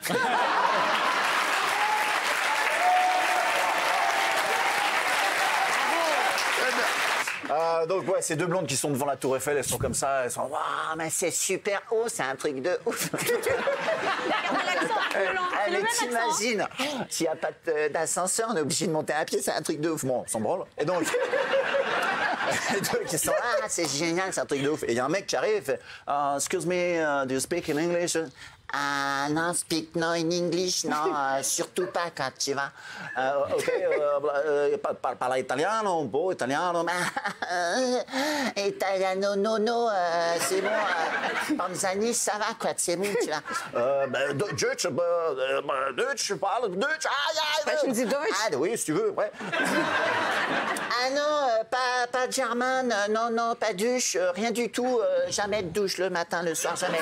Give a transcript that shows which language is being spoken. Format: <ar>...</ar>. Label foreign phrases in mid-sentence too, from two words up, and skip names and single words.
<fr>Donc ouais, ces deux blondes qui sont devant la Tour Eiffel, elles sont comme ça, elles sont waouh, mais c'est super haut, c'est un truc de ouf. Mais t'imagines, s'il n'y a pas d'ascenseur, on est obligé de monter à pied, c'est un truc de ouf. Bon, on s'en branle. Et donc, ils sont là, c'est génial, c'est un truc de ouf. Et il y a un mec qui arrive et fait</fr> <en>excuse me, do you speak in English? Non, speak no in English,</en> <fr>non, surtout pas quand tu vas.</fr> <it>Ok, parla italiano, un po' italiano. Italiano, no,</it> <fr>c'est bon. Panzani, ça va, quoi, c'est bon, tu vois. Deutsch, je parle Deutsch.</fr> <de>Sprechen Sie Deutsch?</de> <fr>Oui, si tu veux, ouais. Non, pas German, non, pas douche, rien du tout, jamais de douche le matin, le soir, jamais.</fr>